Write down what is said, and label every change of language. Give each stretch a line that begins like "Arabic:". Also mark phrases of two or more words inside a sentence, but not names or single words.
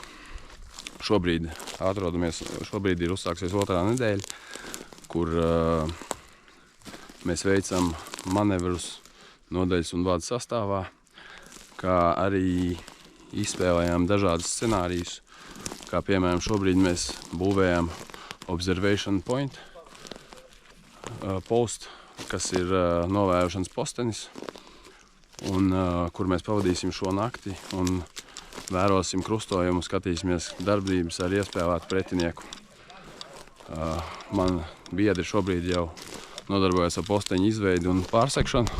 Latvian: Šobrīd ir uzsāksies 2. nedēļa, kur mēs veicam manevrus nodaļas un vada sastāvā, kā arī izspēlējām dažādus scenārijus, kā piemēram šobrīd mēs būvējam
English: observation point post,
Latvian: kas ir novērošanas postenis, un kur mēs pavadīsim šo nakti un vērosim krustojumu, skatīsimies darbības ar iespēlētu pretinieku. Man biedri šobrīd jau nodarbojas ar posteņu izveidi un pārsekšanu.